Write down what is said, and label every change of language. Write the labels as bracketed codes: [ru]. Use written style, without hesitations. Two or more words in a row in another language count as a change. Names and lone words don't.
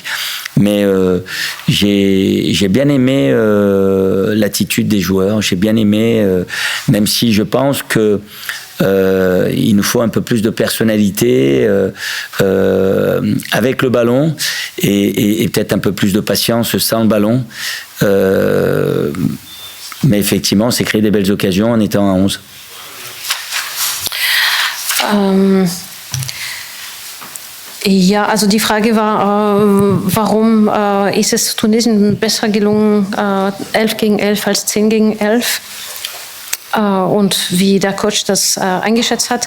[fr] Mais j'ai bien aimé l'attitude des joueurs, j'ai bien aimé, même si je pense que il nous faut un peu plus de personnalité avec le ballon et peut-être un peu plus de patience sans le ballon. Mais effectivement, on s'est créé des belles occasions en étant à 11. [de] Ja, also die Frage war, warum ist es Tunesien besser gelungen, 11 gegen 11 als 10 gegen 11? Und wie der Coach das eingeschätzt hat.